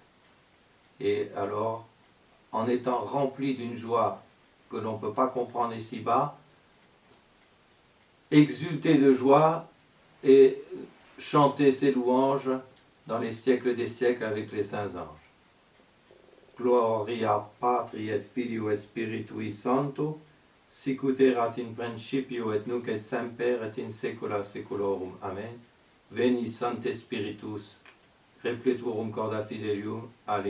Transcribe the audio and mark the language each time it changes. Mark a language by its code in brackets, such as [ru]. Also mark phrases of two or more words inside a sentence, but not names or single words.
[fr] Et alors, en étant rempli d'une joie que l'on ne peut pas comprendre ici-bas, exulter de joie et chanter ses louanges dans les siècles des siècles avec les saints anges. [la] Gloria Patri et Filio et Spiritui Sancto, sic erat in principio et nunc et semper et in saecula saeculorum. Amen. Veni Sancte Spiritus, repleturum corda fidelium. Alleluia.